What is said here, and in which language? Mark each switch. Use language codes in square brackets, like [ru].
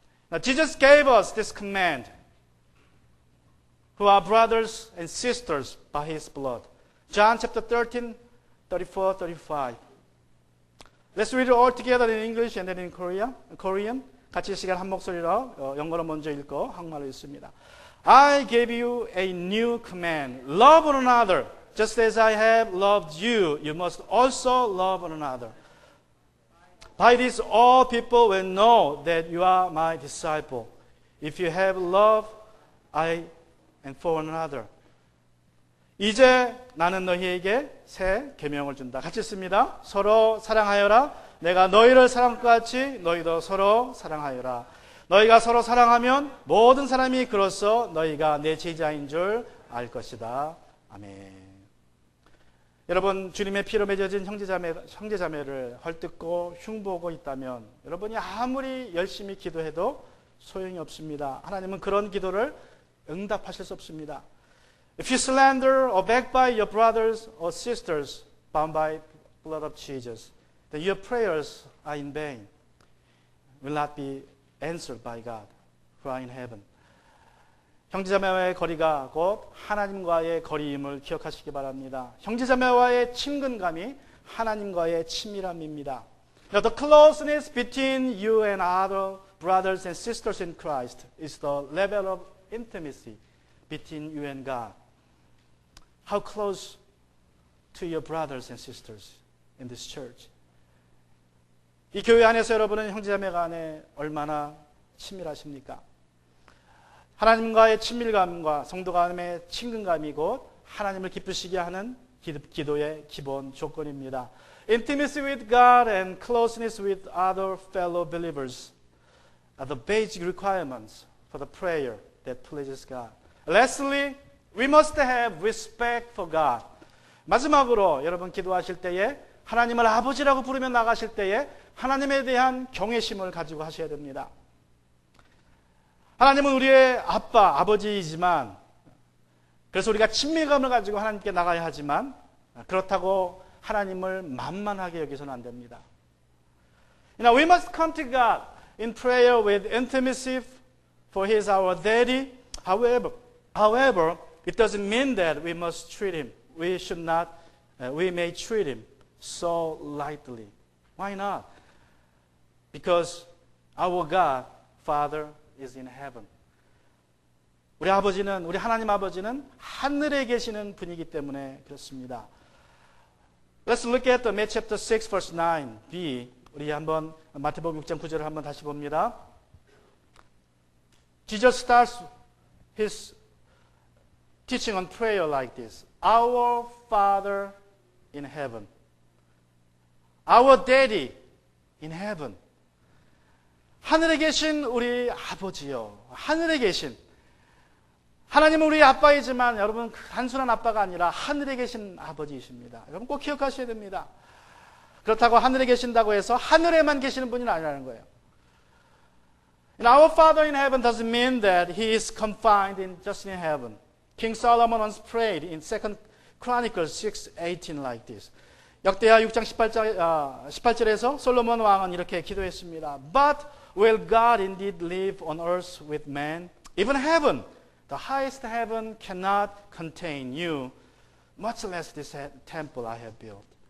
[en] Now, Jesus gave us this command, who are brothers and sisters by His blood. John chapter 13, 34, 35. Let's read it all together in English and then in Korean. [ko] 같이 시간 한 목소리로 영어로 먼저 읽고 한국말로 읽습니다. [en] I give you a new command. Love one another. Just as I have loved you, you must also love one another. By this all people will know that you are my disciple, if you have love and for one another. [ko] 이제 나는 너희에게 새 계명을 준다. 같이 읽습니다. 서로 사랑하여라. 내가 너희를 사랑한 것 같이 너희도 서로 사랑하여라. 너희가 서로 사랑하면 모든 사람이 그로써 너희가 내 제자인 줄 알 것이다. 아멘. 여러분, 주님의 피로 맺어진 형제자매를 헐뜯고 흉보고 있다면 여러분이 아무리 열심히 기도해도 소용이 없습니다. 하나님은 그런 기도를 응답하실 수 없습니다. [en] If you slander or backbite your brothers or sisters bound by blood of Jesus, then your prayers are in vain, will not be answered by God who are in heaven. [ko] 형제자매와의 거리가 곧 하나님과의 거리임을 기억하시기 바랍니다. 형제자매와의 친근감이 하나님과의 친밀함입니다. [en] Now, the closeness between you and other brothers and sisters in Christ is the level of intimacy between you and God. How close to your brothers and sisters in this church? [ko] 이 교회 안에서 여러분은 형제자매 간에 얼마나 친밀하십니까? 하나님과의 친밀감과 성도 간의 친근감이 곧 하나님을 기쁘시게 하는 기도의 기본 조건입니다. [en] Intimacy with God and closeness with other fellow believers are the basic requirements for the prayer that pleases God. Lastly, we must have respect for God. [ko] 마지막으로 여러분 기도하실 때에 하나님을 아버지라고 부르며 나가실 때에 하나님에 대한 경외심을 가지고 하셔야 됩니다. 하나님은 우리의 아빠, 아버지이지만 그래서 우리가 친밀감을 가지고 하나님께 나가야 하지만 그렇다고 하나님을 만만하게 여기서는 안 됩니다. [en] We must come to God in prayer with intimacy for He is our daddy. However, it doesn't mean that we must treat Him. We may treat Him so lightly. Why not? Because our God, Father, is in heaven. [ko] 우리 하나님 아버지는 하늘에 계시는 분이기 때문에 그렇습니다. [en] Let's look at Matthew chapter 6 verse 9b. [ko] 우리 한번 마태복음 6장 9절을 한번 다시 봅니다. [en] Jesus starts his teaching on prayer like this. Our Father in heaven. Our Daddy in heaven. [ko] 하늘에 계신 우리 아버지요. 하늘에 계신. 하나님은 우리 아빠이지만 여러분 단순한 아빠가 아니라 하늘에 계신 아버지이십니다. 여러분 꼭 기억하셔야 됩니다. 그렇다고 하늘에 계신다고 해서 하늘에만 계시는 분이 아니라는 거예요. [en] Our Father in heaven doesn't mean that He is confined just in heaven. King Solomon once prayed in 2 Chronicles 6:18 like this. [ko] 역대하 6장 18절에서 솔로몬 왕은 이렇게 기도했습니다. [en] But will God indeed live on earth with man? Even heaven, the highest heaven cannot contain you, much less this temple I have built.